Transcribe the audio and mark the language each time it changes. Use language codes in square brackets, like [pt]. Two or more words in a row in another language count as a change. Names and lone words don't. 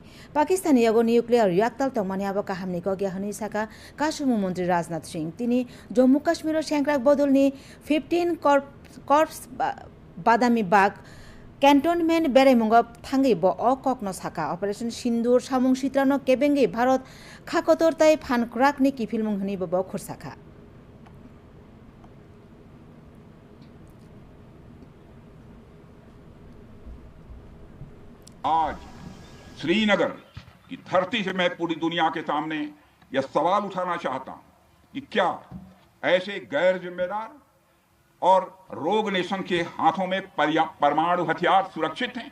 [trp] Pakistan yago nuclear reactor tongmani aboka hamni ko gyahani saka kashumu mantri Rajnath Singh tini Jammu Kashmir Shankrak bodolni 15 corps badami bag cantonment beremungo thangi bo okokno saka operation Sindur samung sitrano kebengi Bharat khakotor tai phan krakni kifilmung hni bo khorsaka. [hi] आज श्रीनगर की धरती से मैं पूरी दुनिया के सामने यह सवाल उठाना चाहता हूं कि क्या ऐसे गैर जिम्मेदार और [en] rogue nation [hi] के हाथों में परमाणु हथियार सुरक्षित हैं?